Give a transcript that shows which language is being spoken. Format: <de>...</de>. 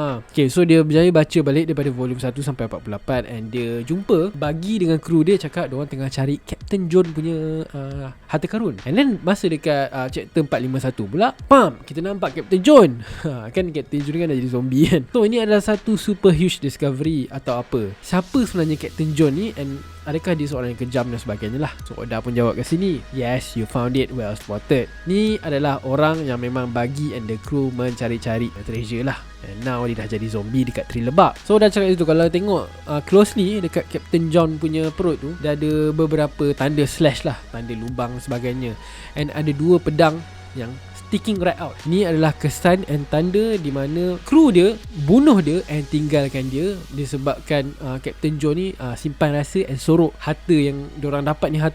<ms>Okay, so dia berjaya baca balik daripada volume 1 sampai 48, and dia jumpa Buggy dengan kru dia cakap diorang tengah cari Captain John punya harta karun. And then masa dekat chapter 451 pula, kita nampak Captain John. Kan Captain John kan dah jadi zombie kan. So ini adalah satu</ms> <en>super huge discovery</en> <ms>atau apa. Siapa sebenarnya Captain John ni, and adakah dia seorang yang kejam dan sebagainya lah. So Oda pun jawab kat sini,</ms> <en>yes, you found it, well spotted.</en> <ms>Ni adalah orang yang memang Buggy and the crew mencari-cari treasure lah. And now dia dah jadi zombie dekat tree lebak. So Oda cakap itu, kalau tengok closely dekat Captain John punya perut tu, dia ada beberapa tanda slash lah, tanda lubang sebagainya. And ada 2 pedang yang</ms> <en>sticking right out.</en> <ms>Ni adalah kesan and tanda di mana kru dia bunuh dia and tinggalkan dia disebabkan Captain John ni simpan rasa and sorok harta yang diorang dapat ni.</ms>